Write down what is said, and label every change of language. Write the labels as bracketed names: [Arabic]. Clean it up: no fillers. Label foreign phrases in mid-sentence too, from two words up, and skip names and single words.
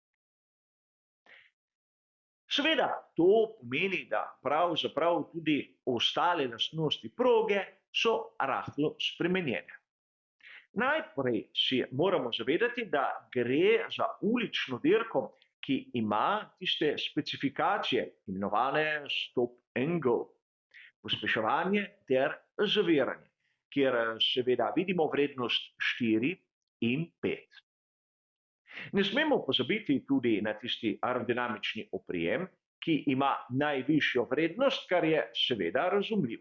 [Slovenian] Seveda to pomeni, da pravzaprav tudi ostale lastnosti proge so rahlo spremenjene. Najprej si moramo zavedati, da gre za ulično dirko, ki ima tiste specifikacije, imenovane [English] stop and go, [Slovenian] pospeševanje ter zaviranje, kjer seveda vidimo vrednost 4 in 5. Ne smemo pozabiti tudi na tisti aerodinamični oprijem, ki ima najvišjo vrednost, kar je seveda razumljivo.